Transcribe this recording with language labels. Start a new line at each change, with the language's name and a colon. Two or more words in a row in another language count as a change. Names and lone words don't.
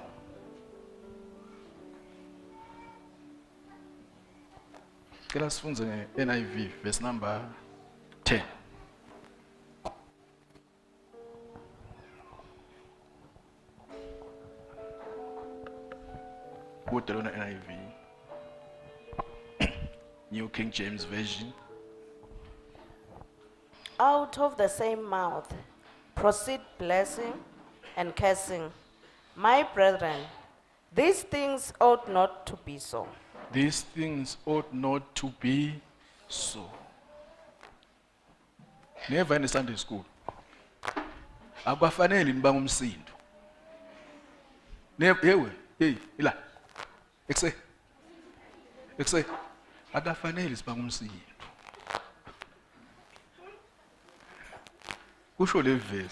Swati: Kela sifunze nge-NIV
English: verse number
Swati: 10. Kude lona NIV.
English: New King James Version. Out of the same mouth proceed blessing and cursing. My brethren, these things ought not to be so. These things ought not to be so. Never in the Sunday school.
Swati: Akufanele nibanga umsindo. Hey, ila. Ekuse. Akufanele sibanga umsindo. Kusho le verse.